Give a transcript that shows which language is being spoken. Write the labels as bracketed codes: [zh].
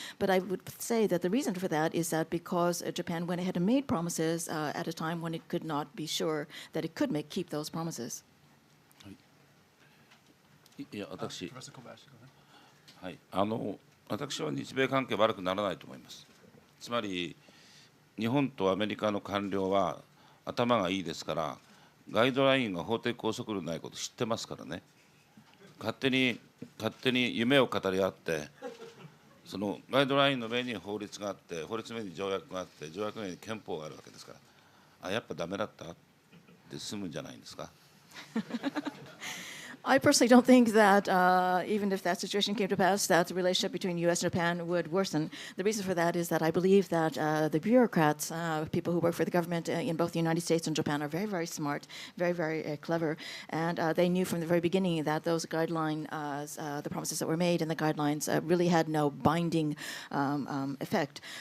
[en] But I would say that the reason for that is that because Japan went ahead and made promises at a time when it could not be sure that it could keep those promises. [ja] いや、私は日米関係悪くならないと思います。つまり日本とアメリカの官僚は頭がいいですから、ガイドラインが法的拘束力ないこと知ってますからね。勝手に夢を語り合って、そのガイドラインの上に法律があって、法律の上に条約があって、条約の上に憲法があるわけですから、やっぱダメだったって済むんじゃないんですか。 [en] I personally don't think that even if that situation came to pass, that the relationship between U.S. and Japan would worsen. The reason for that is that I believe that the bureaucrats, people who work for the government in both the United States and Japan, are very, very smart, very, very clever, and they knew from the very beginning that those guidelines, the promises that were made in the guidelines, really had no binding effect.